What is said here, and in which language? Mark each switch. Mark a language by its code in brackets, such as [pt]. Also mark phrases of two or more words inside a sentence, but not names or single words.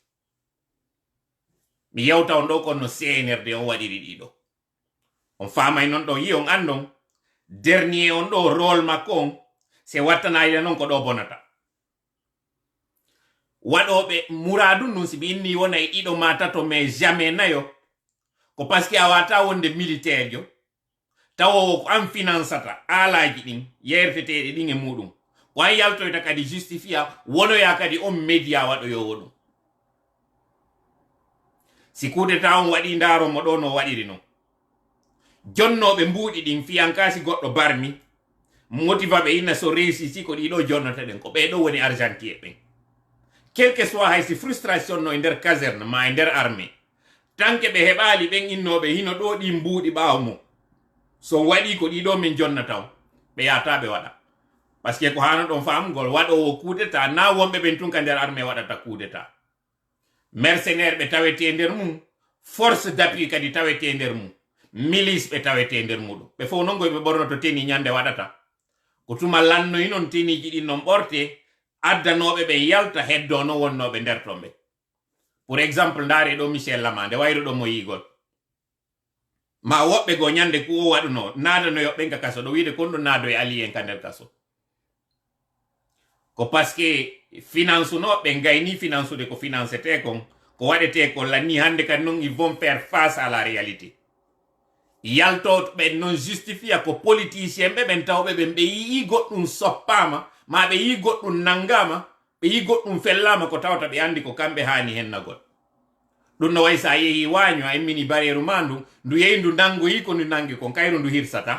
[ff] Mi yawta on ɗo kono CNRD on waɗiri ɗiɗo. On famay non ɗo yi on andon. Dernier on ɗo rôle makko on. Se wattanayde non ko ɗo bonata. Waɗoɓe muradu nun si ɓe inni wona e ɗiɗo ma tato [fr] mais jamais [ff] nayo. Ko [fr] parce que [ff] a wata wonde militaire jo. Tawo ko an finansata alaji ɗin yerteteɗe ɗin e muɗum. Ko an yaltoyta kadi justifia wonoya kadi on média waɗoyowo ɗum. Si kudeta on waɗi ndaro mo ɗo no waɗiri non. Jonnoɓe mbuuɗi ɗin fiyankasi goɗɗo barmi. Motiva ɓe inna so réussi ko ɗiɗo jonnata ɗen ko ɓeɗo woni argentie ɓen. [fr] Quel que soit [ff] haysi frustration no e nder caserne ma e nder armée. Tanke ɓe heɓali ɓen innoɓe hino ɗo ɗi mbuuɗi ɓawo mo. So waɗi ko ɗiɗo min jonnata on. Ɓe yata ɓe waɗa. [fr] Parce que [ff] ko hano ɗon famgol waɗowo coup d'état na wonɓe ɓen tun ka nder armée waɗata coup d'état. Mercenaire ɓe tawete nder mum. [fr] Force d'appui [ff] kadi tawete nder mum. Milice ɓe tawete nder muɗum. Ɓe fof non goy ɓe ɓornoto teni ñande waɗata. Ko tuma lannoyi non teniji ɗin non ɓorte. Addanoɓe ɓe yalta heddo no wonnoɓe nder tomɓe. [fr] Pour exemple [ff] ndaare ɗo Michel Lama nde wayro ɗo mo yigol. Ma woɓɓe go ñande ku o waɗuno naadano yoɓɓen ka kaso ɗo wiide kon ɗo naado e ali en ka nder kaso. Ko [fr] parce que [ff] finance no ɓe gayni finance de ko financete kon ko waɗete ko lanni hande kadi non [fr] ils vont faire face à la réalité. [ff] Yalto ɓe non justifia ko politicien ɓe ɓen tawɓe ɓen ɓe yii goɗɗum soppama ma ɓe yi goɗɗum nangama ɓe yi goɗɗum fellama ko tawta ɓe andi ko kamɓe hani hennagol. Ɗum no way sa yehi waño a immini bareru ma ndu yehi ndu nangoyi ko ndu nangi kon kayru ndu hirsata.